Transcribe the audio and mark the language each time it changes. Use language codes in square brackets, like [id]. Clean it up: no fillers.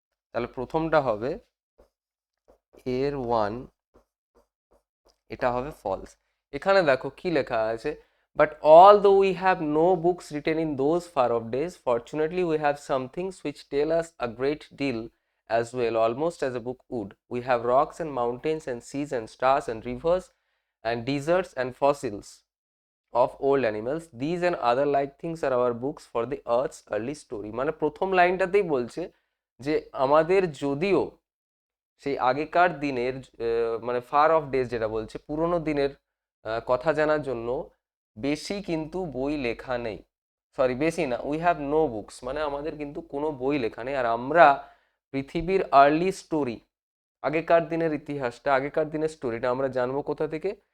[bn] তাহলে প্রথমটা হবে এর ওয়ান, এটা হবে ফলস। এখানে দেখো কি লেখা আছে, [en] But although we have no books written in those far off days fortunately we have some things which tell us a great deal as well, almost as a book would. We have rocks and mountains and seas and stars and rivers and deserts and fossils of old animals. These and other like things are our books for the earth's early story. [bn] মানে প্রথম লাইনটাতেই বলছে যে আমাদের যদিও সেই আগেকার দিনের মানে ফার অফ ডেজ যেটা বলছে পুরোনো দিনের কথা জানার জন্য বেশি কিন্তু বই লেখা নেই। সরি, বেশি না, [en] we have no books, [bn] মানে আমাদের কিন্তু কোনো বই লেখা নেই। আর আমরা পৃথিবীর আর্লি স্টোরি, আগেকার দিনের ইতিহাসটা, আগেকার দিনের স্টোরিটা আমরা জানবো কোথা থেকে?